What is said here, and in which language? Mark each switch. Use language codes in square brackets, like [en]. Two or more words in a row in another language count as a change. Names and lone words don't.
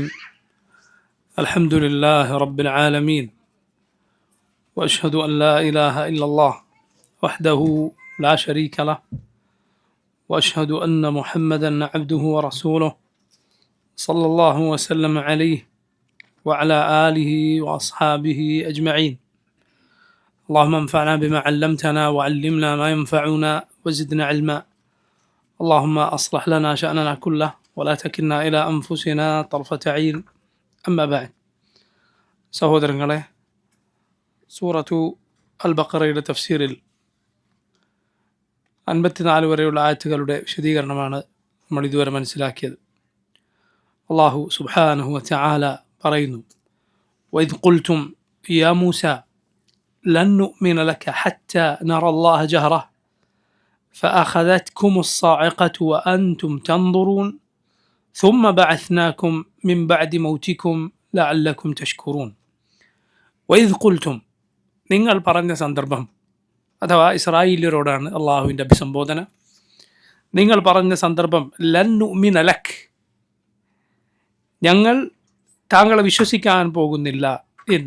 [ar] الحمد لله رب العالمين، وأشهد أن لا إله إلا الله وحده لا شريك له، وأشهد أن محمدا عبده ورسوله صلى الله وسلم عليه وعلى آله وأصحابه أجمعين. اللهم انفعنا بما علمتنا وعلمنا ما ينفعنا وزدنا علما. اللهم أصلح لنا شأننا كله ولا تكلنا إلى أنفسنا طرفة عين. أما بعد. [ml] സഹോദരങ്ങളെ, സൂറത്തു അൽ ബഖറയുടെ തഫ്സീറിൽ 54 വരെയുള്ള ആയത്തുകളുടെ വിശദീകരണമാണ് നമ്മൾ ഇതുവരെ മനസ്സിലാക്കിയത്. [ar] الله سبحانه وتعالى പറയുന്നു: وإذ قلتم يا موسى لن نؤمن لك حتى نرى الله جهرة فأخذتكم الصاعقة وأنتم تنظرون ثم بعثناكم من بعد موتكم لعلكم تشكرون. وإذ قلتم, [ml] നിങ്ങൾ പറഞ്ഞ സന്ദർഭം, അഥവാ ഇസ്രായേല്യരോടാണ് അള്ളാഹുവിൻ്റെ അഭിസംബോധന. നിങ്ങൾ പറഞ്ഞ സന്ദർഭം, [ar] لن نؤمن لك, [ml] ഞങ്ങൾ താങ്കളെ വിശ്വസിക്കാൻ പോകുന്നില്ല എന്ന്.